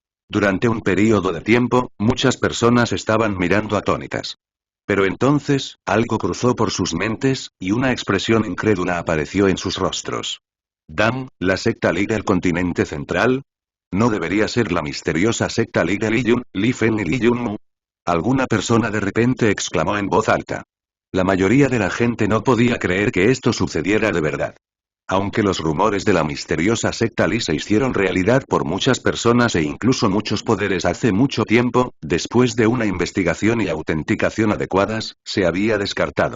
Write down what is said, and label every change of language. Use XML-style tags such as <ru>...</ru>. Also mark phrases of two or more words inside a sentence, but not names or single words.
<es>Durante un período de tiempo, muchas personas estaban mirando atónitas. Pero entonces, algo cruzó por sus mentes, y una expresión incrédula apareció en sus rostros. ¿Dam, la secta Li del continente central? ¿No debería ser la misteriosa secta Li de Li Yun, Li Fen y Li Yunmu? Alguna persona de repente exclamó en voz alta. La mayoría de la gente no podía creer que esto sucediera de verdad. Aunque los rumores de la misteriosa secta Li se hicieron realidad por muchas personas e incluso muchos poderes hace mucho tiempo, después de una investigación y autenticación adecuadas, se había descartado.</es>